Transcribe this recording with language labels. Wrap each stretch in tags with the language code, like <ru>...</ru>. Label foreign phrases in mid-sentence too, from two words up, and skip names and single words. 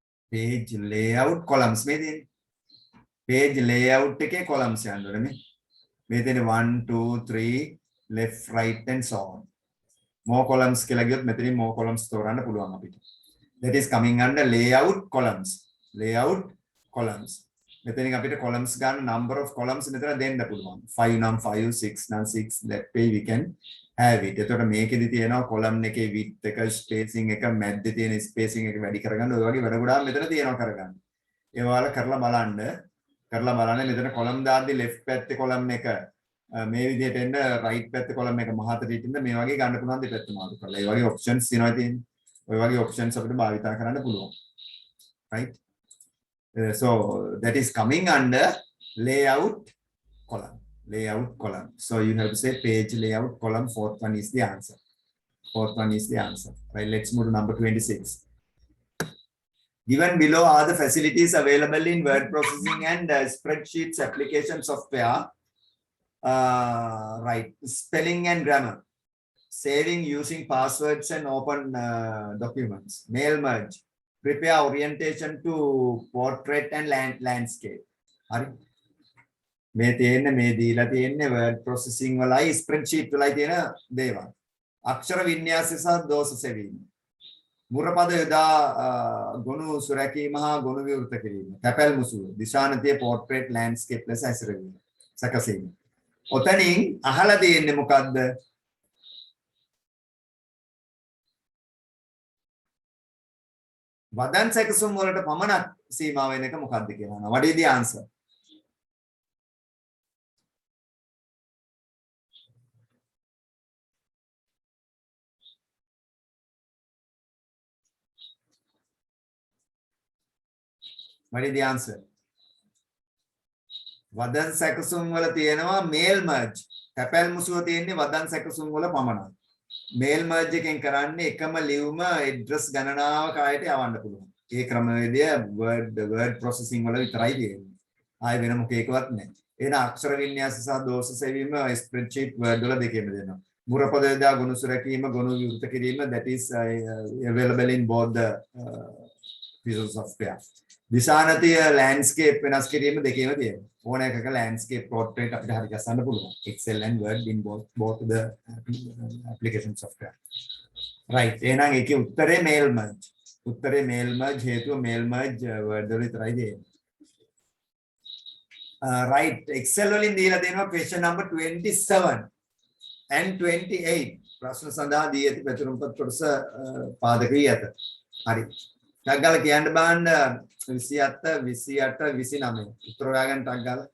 <en>page layout columns</en> <si>මේ තියෙන්නේ.</si> <en>page layout</en> <si>එකේ columns යන්න ඕනේ මේ. මේ තියෙන්නේ 1 2 3</si> <en>left right and so on. more columns</en> <si>කියලා ගියොත් මෙතනින්</si> <en>more columns</en> <si>තෝරන්න පුළුවන් අපිට.</si> <en>that is coming under layout columns. layout columns.</en> <si>මෙතනින් අපිට columns ගන්න</si> <en>number of columns</en> <si>මෙතන දෙන්න පුළුවන්.</si> <en>5 නම් 5 6 නම් 6 that way we can have it.</en> <si>එතකොට මේකෙදි තියෙනවා column එකේ width එක spacing එක මැද්දේ තියෙන spacing එක වැඩි කරගන්න ඔය වගේ වැඩ ගොඩාක් මෙතන තියෙනවා කරගන්න. ඒ වල කරලා බලන්න මෙතන column දාද්දි left පැත්තේ column එක මේ විදිහට එන්න right පැත්තේ column එක මහතට ඉන්න මේ වගේ ගන්න පුළුවන් දෙපැත්ත මාරු කරලා. ඒ වගේ options තියෙනවා තියෙන්නේ. ඔය වගේ options අපිට භාවිතා කරන්න පුළුවන්.</si> <en>right? So that is coming under layout column. Layout column. So you have to say page layout column. Fourth one is the answer. Right. Let's move to number 26. Given below are the facilities available in word processing and spreadsheets application software. Right. Spelling and grammar. Saving using passwords and open documents. Mail merge. Prepare orientation to portrait and landscape.</en> <si>Hari. මේ තියෙන්නේ මේ දීලා තියෙන්නේ</si> <en>word processing</en> <si>වලයි spreadsheet වලයි තියෙන දේවල්. අක්ෂර වින්‍යාසය සහ දෝෂ සෙවීම. මුරපද යොදා ගොනු සුරැකීම හා ගොනු විවෘත කිරීම. තැපැල් මුසුව, දිශානතිය portrait landscape ලෙස හැසිරවීම. සැකසීම. ඔතනින් අහලා තියෙන්නේ මොකද්ද? වදන් සැකසුම් වලට පමණක් සීමා වෙන එක මොකක්ද කියලා.</si> <en>What is the answer? What is the answer?</en> <si>වදන් සැකසුම් වල තියෙනවා</si> <en>mail merge.</en> <si>තැපැල් මුසුව තියෙන්නේ වදන් සැකසුම් වල පමණයි.</si> <en>mail merge</en> <si>එකෙන් කරන්නේ එකම ලියුම address ගණනාවක ආයත යවන්න පුළුවන්. ඒ ක්‍රමවේදය</si> <en>word processing</en> <si>වල විතරයි තියෙන්නේ. ආයෙ වෙන මොකේකවත් නැහැ. එහෙනම් අක්ෂර වින්‍යාස සහ දෝෂ සෙවීම</si> <en>spreadsheet word</en> <si>වල දෙකෙම දෙනවා. මුරපද යොදා ගොනු සුරැකීම ගොනු විවෘත කිරීම</si> <en>that is available in both the pieces of software.</en> <si>දිශානතිය landscape වෙනස් කිරීම දෙකේම තියෙනවා. ඕන එකක</si> <en>landscape portrait</en> <si>අපිට හරි ගස්සන්න පුළුවන්.</si> <en>Excel and Word in both the application software. Right.</en> <si>එහෙනම් ඒකේ උත්තරේ</si> <en>mail merge.</en> <si>හේතුව</si> <en>mail merge</en> <si>Word වල විතරයි දෙන්නේ.</si> <en>Right. Excel</en> <si>වලින් දීලා දෙනවා</si> <en>question number 27 and 28.</en> <si>ප්‍රශ්න සඳහා දී ඇති පැතුම්පත් කොටස පාදක වී ඇත. හරි. ටග්ගල කියන්න බෑන්න 27 28 29 උත්තර හොයාගන්න ටග්ගල</si>